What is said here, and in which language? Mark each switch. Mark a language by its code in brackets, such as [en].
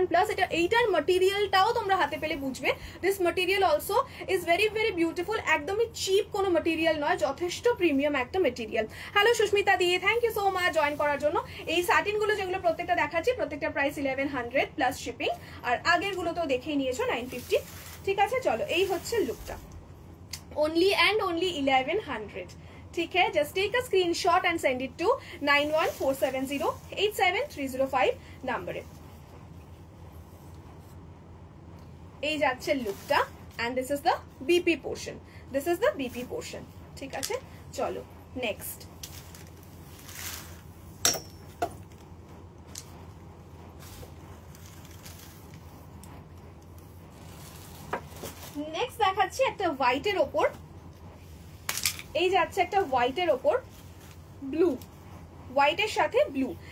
[bn] And plus এটা এইটার মাটেরিয়ালটাও তোমরা হাতে পেলে বুঝবে, [en] this material also is very beautiful, [bn] একদমই চিপ কোনো মাটেরিয়াল নয়, যথেষ্ট প্রিমিয়াম একটা মেটেরিয়াল। হ্যালো সুস্মিতা দিয়ে, thank you so much join করার জন্য। এই স্যাটিনগুলো যেগুলো প্রত্যেকটা দেখাচ্ছি, প্রত্যেকটা প্রাইস 1100 প্লাস শিপিং, আর আগের গুলো তো দেখেই নিয়েছো 950, ঠিক আছে। চলো এই হচ্ছে লুকটা, [en] only and only 1100, [hi] ठीक है। [en] just take a screenshot and send it to 9147087305 নাম্বারে। [bn] এই যাচ্ছে লুকটা, [en] and this is the BP portion, this is the BP portion, [bn] ঠিক আছে। চলো নেক্সট, নেক্সট দেখাচ্ছি একটা হোয়াইটের ওপর, এই যাচ্ছে একটা হোয়াইটের ওপর ব্লু, হোয়াইটের সাথে ব্লু।